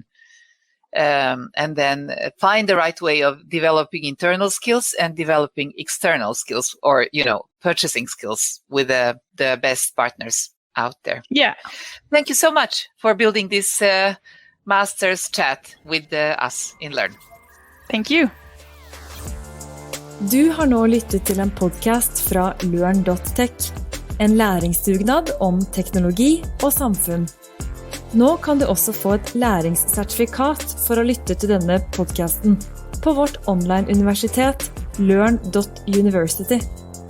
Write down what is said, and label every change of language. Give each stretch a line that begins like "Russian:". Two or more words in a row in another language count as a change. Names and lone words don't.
English: And then find the right way of developing internal skills and developing external skills, or, purchasing skills with the best partners out there. Yeah. Thank you so much for building this master's chat with us in Lørn. Thank you.
Norwegian: Du har nå lyttet til en podcast fra Lørn.tech, en læringsdugnad om teknologi og samfunn. Nå kan du også få et læringssertifikat for å lytte til denne podcasten på vårt online universitet Lørn.University.